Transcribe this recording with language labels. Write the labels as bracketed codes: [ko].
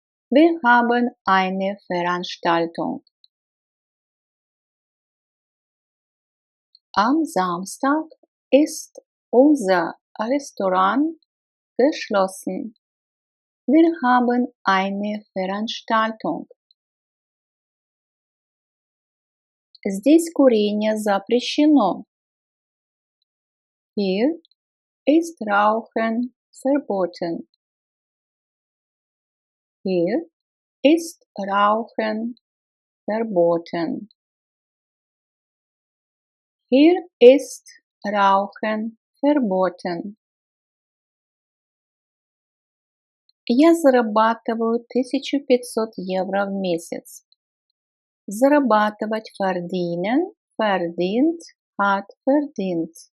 [de] Wir haben eine Veranstaltung. Am Samstag ist unser Restaurant geschlossen. Wir haben eine Veranstaltung. [ru] Здесь курение запрещено. [de] Hier ist Rauchen verboten. Hier ist Rauchen verboten. Hier ist Rauchen verboten. [ru] Я зарабатываю 1500 евро в месяц. [de] Зарабатывать verdienen, verdient, hat verdient.